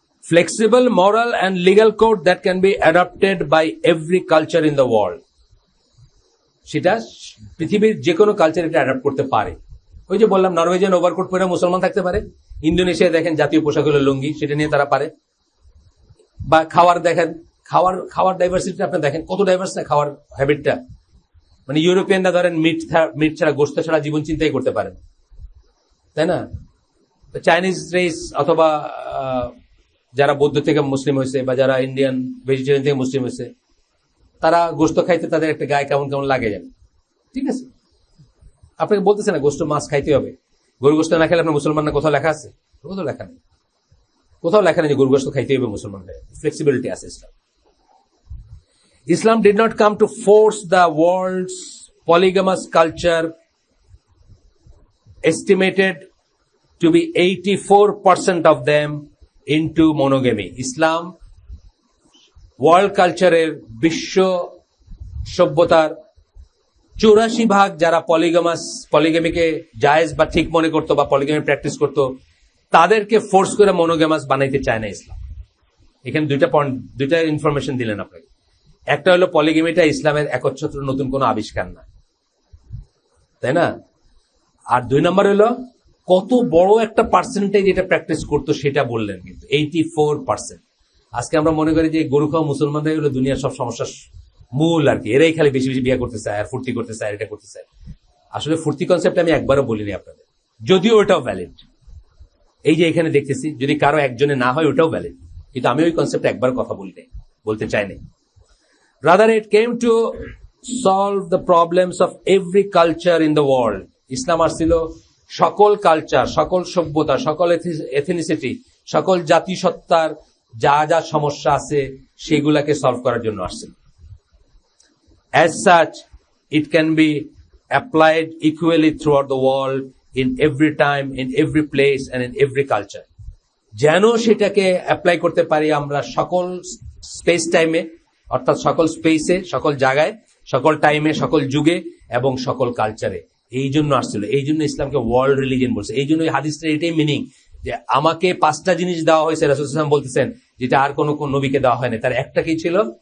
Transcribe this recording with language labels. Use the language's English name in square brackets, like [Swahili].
[English] Flexible moral and legal code that can be adopted by every culture in the world. [Bangla] সেটা পৃথিবীর যে কোনো culture এটা adapt করতে পারে। ওই যে বললাম, নরওয়েজিয়ান ওভারকোট পরে মুসলমান থাকতে পারে। ইন্দোনেশিয়া দেখেন জাতীয় পোশাক হলো লুঙ্গি, সেটা নিয়ে তারা পারে। বা খাওয়ার দেখেন খাওয়ার ডাইভার্সিটি আপনি দেখেন, কত ডাইভার্স না খাওয়ার হ্যাবিটটা। মানে ইউরোপিয়ানরা ধরেন মিট ছাড়া, গোস্ত ছাড়া জীবন চিন্তাই করতে পারেন, তাই না? চাইনিজ রেস অথবা যারা বৌদ্ধ থেকে মুসলিম হয়েছে বা যারা ইন্ডিয়ান ভেজিটেরিয়ান থেকে মুসলিম হয়েছে, তারা গোস্ত খাইতে তাদের একটা গায়ে কেমন কেমন লাগে যাবে, ঠিক আছে? আপনাকে বলতেছে না গোস্ত মাছ খাইতে হবে, গরু গোস্ত না খেলে আপনার মুসলমান না কোথাও লেখা আছে? কোথাও লেখা নেই, কোথাও লেখা নেই যে গরু গোস্ত খাইতে হবে মুসলমানদের। ফ্লেক্সিবিলিটি আছে ইসলাম। [English] Islam did not come to force the world's polygamous culture, estimated to be 84% of them, into monogamy. [Bangla] Islam world কালচারের, বিশ্ব সভ্যতার 84% যারা পলিগামিকে জায়েজ বা ঠিক মনে করতো বা পলিগামি প্র্যাকটিস করতো, তাদেরকে ফোর্স করে মনোগামাস বানাইতে চায় না ইসলাম। এখানে দুইটা ইনফরমেশন দিলেন আপনাকে। একটা হলো পলিগামিটা ইসলামের একচ্ছত্র নতুন কোনো আবিষ্কার না, তাই না? আর 2 নম্বর হলো কত বড় একটা পার্সেন্টেজ এটা প্র্যাকটিস করতো সেটা বললেন, কিন্তু 84%। আজকে আমরা মনে করি যে গরু খাওয়া মুসলমানরাই হলো দুনিয়ার সব সমস্যার মূল আর কি, এরাই খালি বেশি বেশি বিয়ে করতে চায় আর ফুর্তি করতে চায়, এটা করতে চায়। আসলে ফুর্তি কনসেপ্ট আমি একবারও বলিনি আপনাদের, যদিও ওটাও ভ্যালিড। এই যে এখানে দেখতেছি, যদি কারো একজনে না হয় ওটাও ভ্যালিড, কিন্তু আমি ওই কনসেপ্ট একবার কথা বলতে চাইনি। [English] Rather, it came to solve the problems of every culture in the world. [Bangla] ইসলাম আসছিল সকল কালচার, সকল সভ্যতা, সকল এথনিসিটি, সকল জাতিসত্তার যা যা সমস্যা আছে সেগুলাকে সলভ করার জন্য আসছিল। [English] As such, it can be applied equally throughout the world, in every time, in every place, and in every culture. [Bangla] যেন সেটাকে অ্যাপ্লাই করতে পারি আমরা সকল স্পেস টাইমে, অর্থাৎ সকল স্পেসে, সকল জায়গায়, সকল টাইমে, সকল যুগে এবং সকল কালচারে। এই জন্য আসছিল, এই জন্য ইসলামকে ওয়ার্ল্ড রিলিজিয়ন বলছে। এই জন্য এই হাদিসটার এটাই মিনিং যে আমাকে 5টা জিনিস দেওয়া হয়েছে, রাসূল সাল্লাল্লাহু আলাইহি ওয়াসাল্লাম বলতেছেন, যেটা আর কোন নবীকে দেওয়া হয়নি। তার একটা কি ছিল?